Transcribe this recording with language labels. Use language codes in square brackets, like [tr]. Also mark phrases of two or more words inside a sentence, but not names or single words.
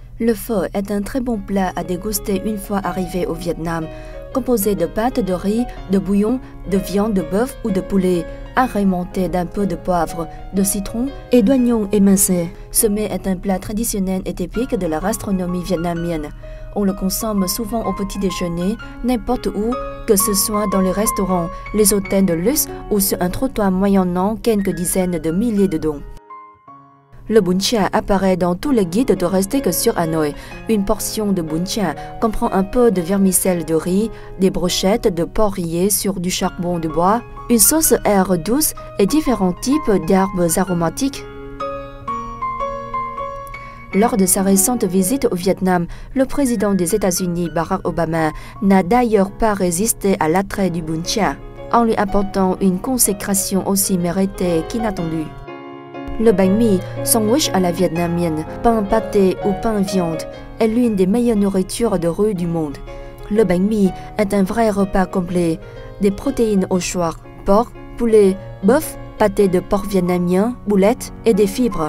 [fr] Le pho est un très bon plat à déguster une fois arrivé au Vietnam, composé de pâtes de riz, de bouillon, de viande de bœuf ou de poulet, agrémenté d'un peu de poivre, de citron et d'oignons émincés. Ce mets est un plat traditionnel et typique de la gastronomie vietnamienne. On le consomme souvent au petit déjeuner, n'importe où, que ce soit dans les restaurants, les hôtels de luxe ou sur un trottoir moyennant quelques dizaines de milliers de dong. Le bún chả apparaît dans tous les guides touristiques sur Hanoï. Une portion de bún chả comprend un peu de vermicelle de riz, des brochettes de porc rillé sur du charbon de bois, une sauce aire douce et différents types d'herbes aromatiques. Lors de sa récente visite au Vietnam, le président des États-Unis, Barack Obama, n'a d'ailleurs pas résisté à l'attrait du bún chả, en lui apportant une consécration aussi méritée qu'inattendue. Le bánh mì, sandwich à la vietnamienne, pain pâté ou pain viande, est l'une des meilleures nourritures de rue du monde. Le bánh mì est un vrai repas complet, des protéines au choix, porc, poulet, bœuf, pâté de porc vietnamien, boulettes et des fibres.